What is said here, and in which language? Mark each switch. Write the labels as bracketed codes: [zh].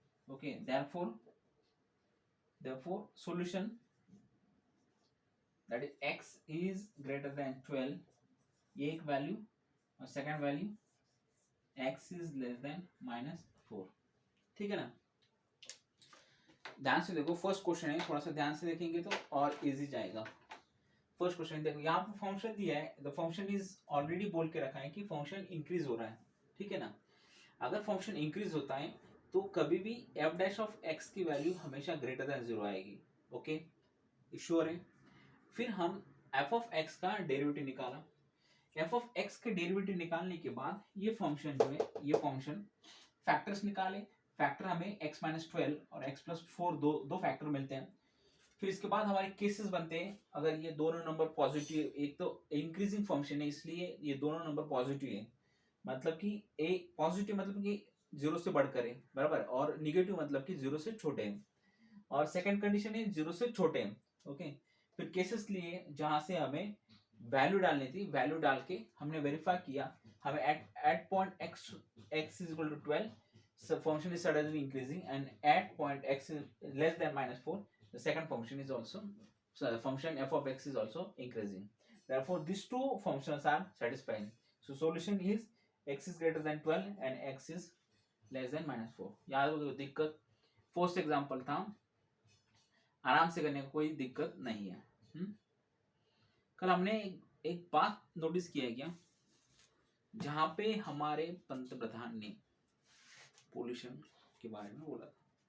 [en] Okay, therefore solution that is x is greater than 12 [hi] ये एक value और second value [en] x is less than minus 4. [hi] ठीक है ना. ध्यान से देखो, फर्स्ट क्वेश्चन है, थोड़ा सा ध्यान से देखेंगे तो और इजी जाएगा. फर्स्ट क्वेश्चन देखो, यहाँ पर फंक्शन दिया है, [en] the function is already [hi] बोल के रखा है कि फंक्शन इंक्रीज हो रहा है. ठीक है ना. अगर फंक्शन इंक्रीज होता है तो कभी भी एफ डैश ऑफ एक्स की वैल्यू हमेशा ग्रेटर देन 0 आएगी. ओके, श्योर है. फिर हम एफ ऑफ एक्स का डेरिवेटिव निकाला. एफ ऑफ एक्स के डेरिवेटिव निकालने के बाद ये फंक्शन जो है, ये फंक्शन फैक्टर्स निकाले. फैक्टर हमें x माइनस 12 और x प्लस 4 दो फैक्टर मिलते हैं. फिर इसके बाद हमारे केसेस बनते हैं. अगर ये दोनों नंबर पॉजिटिव, एक तो इंक्रीजिंग फंक्शन है इसलिए ये दोनों नंबर पॉजिटिव है, मतलब कि ए पॉजिटिव मतलब कि 0 से बढ़कर है, बराबर, और निगेटिव मतलब कि 0 से छोटे हैं, और सेकंड कंडीशन है 0 से छोटे हैं. ओके. फिर केसेस लिए जहां से हमें वैल्यू डालनी थी, वैल्यू डाल के हमने वेरीफाई किया, हमें [en] At point x is equal to 12 so function is suddenly increasing, and at point x is less than minus 4 the second function is also, so the function f of x is also increasing. Therefore these two functions are satisfying. So solution is x is greater than 12 and x is less than -4। [hi] याद हो दिक्कत, first example था, आराम से करने का कोई दिक्कत नहीं है। कल हमने एक बात नोटिस किया है क्या, जहां पे हमारे पंतप्रधान ने पोल्यूशन के बारे में बोला था,